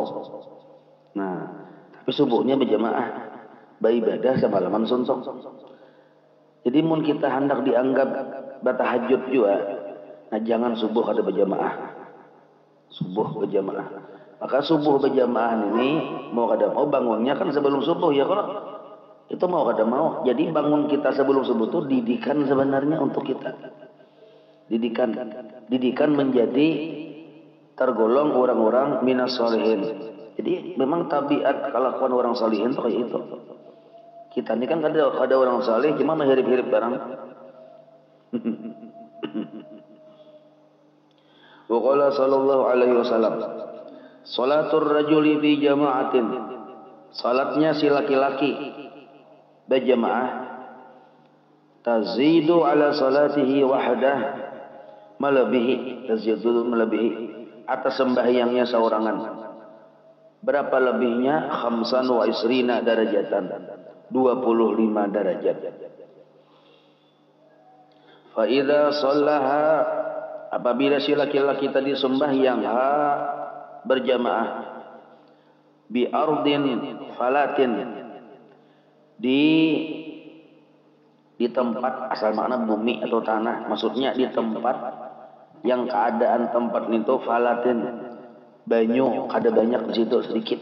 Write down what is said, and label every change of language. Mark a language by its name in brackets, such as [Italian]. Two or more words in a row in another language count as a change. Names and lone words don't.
[Indonesian] Nah, tapi subuhnya berjamaah, beribadah samalaman suntuk. Jadi mun kita hendak dianggap bertahajud juga, nah jangan subuh ada berjamaah. Subuh berjamaah. Maka subuh berjamaah ini [Banjar] mau kada mau [Indonesian] bangunnya kan sebelum subuh ya, kalau itu [Banjar] mau kada mau. [Indonesian] Jadi bangun kita sebelum subuh itu didikan sebenarnya untuk kita. Didikan menjadi tergolong orang-orang [Arabic] من الصالحين. [Indonesian] Jadi memang tabiat kelakuan orang sholihin itu kayak itu. Kita ini kan ada orang saleh cuma hirip-hirip barang. [Arabic] وقال صلى الله عليه وسلم، صلاة الرجل في جماعة, [Indonesian] salatnya si laki-laki berjamaah, [Arabic] تزيد على صلاته وحده, [Indonesian] melebihi atas sembahyangnya seorangan. Berapa lebihnya? [Arabic] خمسا وعشرين درجة, 25 derajat. فإذا صلاها, [Indonesian] apabila si laki-laki tadi sembahyang berjamaah, [Arabic] بأرض فلاة, [Indonesian] di tempat, asal makna bumi atau tanah, maksudnya di tempat yang keadaan tempat itu falatin, banyu kada banyak di situ, sedikit.